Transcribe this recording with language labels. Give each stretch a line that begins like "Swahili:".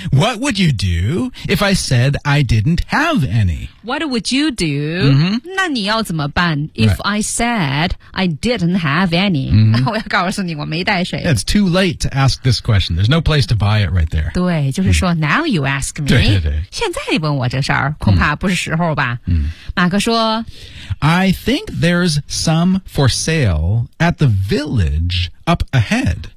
English: What would you do if I said I didn't have any? What would you do?、 Mm-hmm.
Chinese: 那你要怎么办 if、
English: right. I said I didn't have any?、 Mm-hmm.
Chinese: 我要告诉你我没带水。
English: It's too late to ask this question. There's no place to buy it right there.
Chinese: 对，就是说、
English: now you ask me.
Chinese: 对对对。现在你问我这事儿恐怕不是时候吧。嗯。马克说
English: I think there's some for sale at the village up ahead.